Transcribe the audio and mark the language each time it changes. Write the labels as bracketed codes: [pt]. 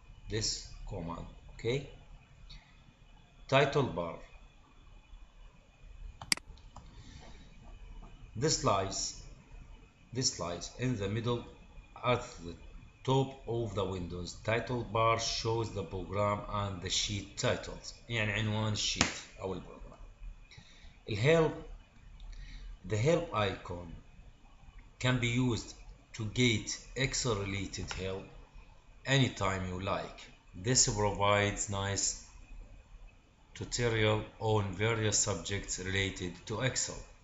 [en] This command, okay? Title bar. This lies in the middle at the top of the Windows. Title bar shows the program and the sheet titles. [ar] يعني عنوان الشيت أو البروجرام. [en] The help icon can be used to get Excel related help anytime you like. This provides nice tutorial on various subjects related to Excel.